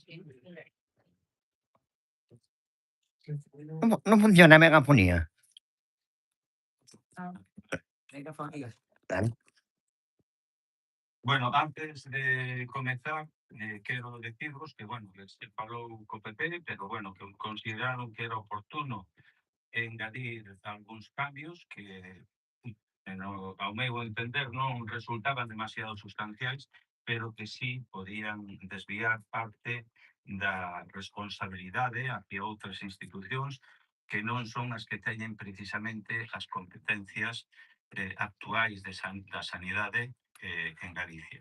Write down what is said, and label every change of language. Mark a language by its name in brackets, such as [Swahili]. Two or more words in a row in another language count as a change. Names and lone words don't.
[Spanish] No funciona megafonía. Dale. Bueno, antes de comenzar, quiero deciros que, bueno, les [Galician] falou co PP, [Spanish] pero, [Galician] bueno, que consideraron que era oportuno engadir algúns cambios que ao meu entender, non resultaban demasiado sustanciais, pero que sí podían desviar parte da responsabilidade hacia outras institucións que non son as que teñen precisamente as competencias actuais da sanidade en Galicia.